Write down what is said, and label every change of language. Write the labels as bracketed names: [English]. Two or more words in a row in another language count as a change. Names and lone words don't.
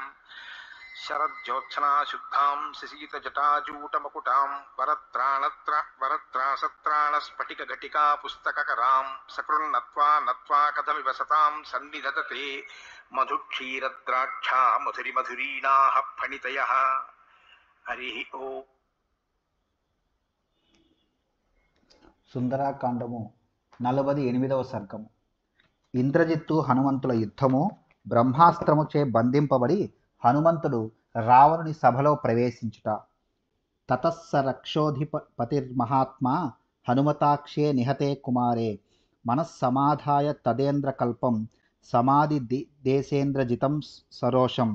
[Sanskrit] शरज्योत्सना शुद्धां शशीतजटाजूटमकुटां वरत्रासत्राणस्फटिकघटिका पुस्तककरां सकृन्नत्वा नत्वा कथमिव सतां सन्निधत्ते मधुक्षीरद्राक्षा मधुरिमधुरीणाः फणितयः। हरिः ओम्। [Telugu] సుందరాకాండము 48వ సర్గము. ఇంద్రజిత్తు హనుమంతుల యుద్ధము. బ్రహ్మాస్త్రముచే బంధింపబడి హనుమంతుడు రావణుని సభలో ప్రవేశించుట. [Sanskrit] తతస్స రక్షోధిపతిర్మహాత్మా హనుమతాక్షే నిహతే కుమారే మనస్సమాధాయ తదేంద్రకల్పం సమాధి దేశేంద్రజితం సరోషం.